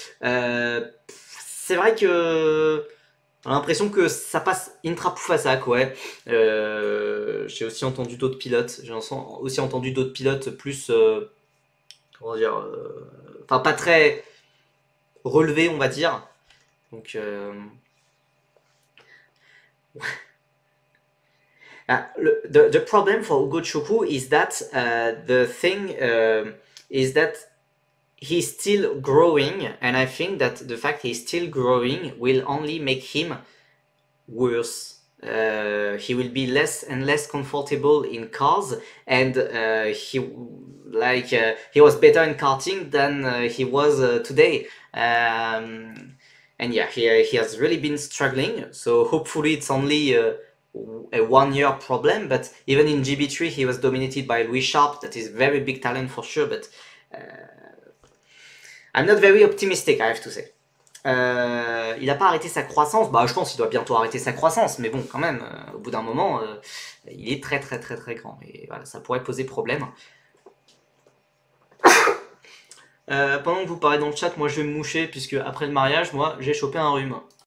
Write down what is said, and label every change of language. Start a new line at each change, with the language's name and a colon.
French: C'est vrai que on a l'impression que ça passe intra-Poufassac, ouais. J'ai aussi entendu d'autres pilotes. J'ai aussi entendu d'autres pilotes plus, comment dire, enfin pas très relevés, on va dire.
English: Donc, the problem for Ugo Chukwu is that the thing is that he's still growing, and I think that the fact he's still growing will only make him worse. He will be less and less comfortable in cars, and he was better in karting than he was today. And yeah, he has really been struggling. So hopefully it's only a 1 year problem. But even in GB3, he was dominated by Louis Sharp. That is very big talent for sure. But I'm not very optimistic, I have to say.
French: Il n'a pas arrêté sa croissance. Bah, je pense qu'il doit bientôt arrêter sa croissance, mais bon, quand même, au bout d'un moment, il est très très très très grand. Et voilà, ça pourrait poser problème. Pendant que vous parlez dans le chat, moi je vais me moucher, puisque après le mariage, moi j'ai chopé un rhume.